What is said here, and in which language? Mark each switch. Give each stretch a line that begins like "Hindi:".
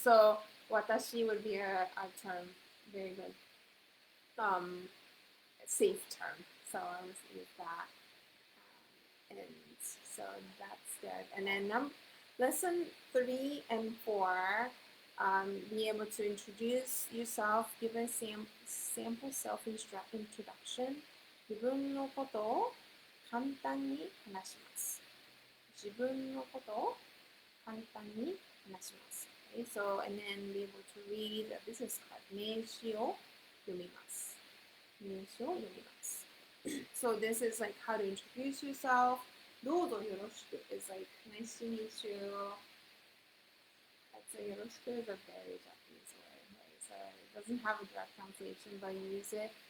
English: So watashi would be a term, very good, safe term. So I would use that. And so that's good. And then lesson 3 and 4, be able to introduce yourself, give a sample self-introduction.
Japanese: 自分のことを簡単に話します。自分のことを簡単に話します。
English: Okay, so, and then be able to read a business card.
Japanese: 名詞を読みます。名詞を読みます。
English: So this is like how to introduce yourself.
Japanese: どうぞよろしく
English: is like nice to meet you. That's a よろしく is a very Japanese word, right? So it doesn't have a direct translation, but you use it.